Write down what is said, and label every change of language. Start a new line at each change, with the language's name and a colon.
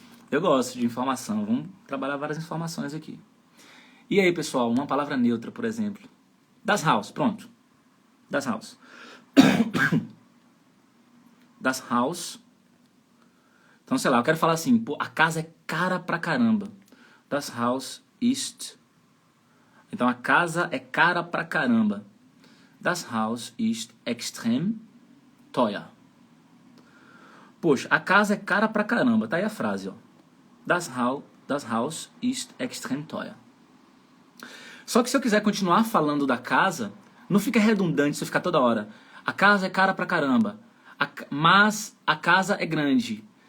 Portuguese: Eu gosto de informação. Vamos trabalhar várias informações aqui. E aí, pessoal, uma palavra neutra, por exemplo. Das Haus, pronto. Das Haus. Das Haus. Então, sei lá, eu quero falar assim, pô, a casa é cara pra caramba.
German: Das Haus ist...
Portuguese: Então, a casa é cara pra caramba.
German: Das Haus ist extrem teuer.
Portuguese: Poxa, a casa é cara pra caramba. Tá aí a frase, ó.
German: Das Haus ist extrem teuer.
Portuguese: Só que se eu quiser continuar falando da casa, não fica redundante se eu ficar toda hora. A casa é cara pra caramba. Mas a casa é grande.